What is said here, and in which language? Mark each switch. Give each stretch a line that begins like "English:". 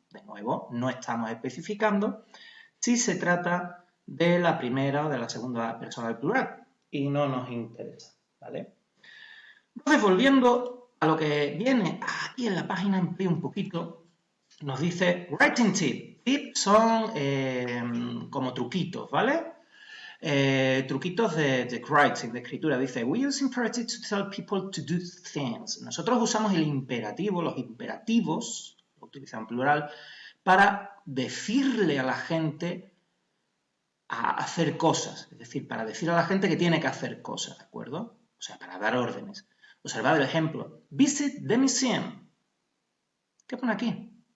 Spanish: De nuevo, no estamos especificando si se trata de la primera o de la segunda persona del plural y no nos interesa, ¿vale? Entonces, volviendo a lo que viene aquí en la página, amplío un poquito, nos dice writing tip. Tips son como truquitos, ¿vale? truquitos de writing, de escritura.
English: Dice, we use imperative to tell people to do things.
Spanish: Nosotros usamos el imperativo, los imperativos, lo utilizan en plural, para decirle a la gente a hacer cosas. Es decir, para decir a la gente que tiene que hacer cosas, ¿de acuerdo? O sea, para dar órdenes. Observad el ejemplo.
English: Visit the museum.
Spanish: ¿Qué pone aquí?